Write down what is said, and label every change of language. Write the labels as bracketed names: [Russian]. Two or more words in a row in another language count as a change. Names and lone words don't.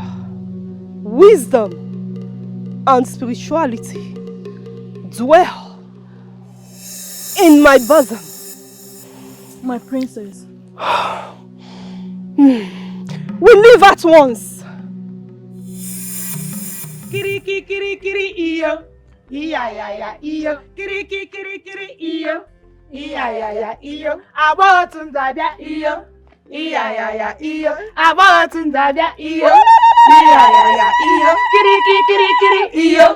[English] Wisdom and spirituality dwell in my bosom. My princess. We leave at once. Kiri iyo. Iyo. Kiri iyo. Iyo. Abotum dabia iyo. Iyo. Abotum dabia iyo. Iyo. Kiri iyo.